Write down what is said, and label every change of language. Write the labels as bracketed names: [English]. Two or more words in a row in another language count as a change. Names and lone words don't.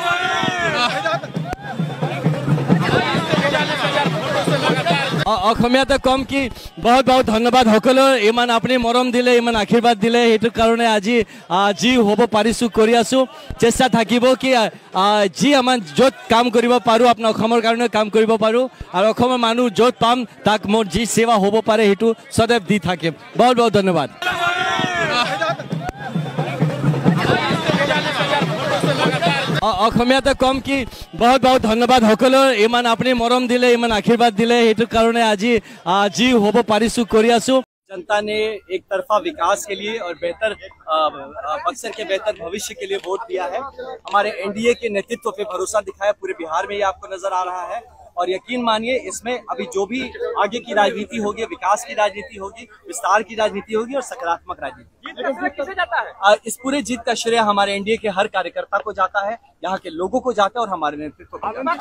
[Assamese] অসমীয়াতে কম কি বহুত বহুত ধন্যবাদ সকলো ইমান আপুনি মৰম দিলে ইমান আশীৰ্বাদ দিলে সেইটো কাৰণে আজি যি হ'ব পাৰিছো কৰি আছো চেষ্টা থাকিব কি যি আমাৰ য'ত কাম কৰিব পাৰো আপোনাৰ অসমৰ কাৰণে কাম কৰিব পাৰো আৰু অসমৰ মানুহ য'ত পাম তাক মোৰ যি সেৱা হ'ব পাৰে সেইটো সদায় দি থাকিম বহুত বহুত ধন্যবাদ অসমীয়াতে কম কি বহুত বহুত ধন্যবাদ সকলো ইমান আপুনি মৰম দিলে ইমান আশীৰ্বাদ দিলে সেইটো কাৰণে আজি যি হ'ব পাৰিছো কৰি আছো [Hindi] जनता ने एक तरफा विकास के लिए और बेहतर बक्सर के बेहतर भविष्य के लिए वोट दिया है हमारे एनडीए के नेतृत्व पे भरोसा दिखाया पूरे बिहार में ये आपको नजर आ रहा है और यकीन मानिए इसमें अभी जो भी आगे की राजनीति होगी विकास की राजनीति होगी विस्तार की राजनीति होगी और सकारात्मक राजनीति इस पूरे जीत का श्रेय हमारे एनडीए के हर कार्यकर्ता को जाता है यहाँ के लोगों को जाता है और हमारे नेतृत्व को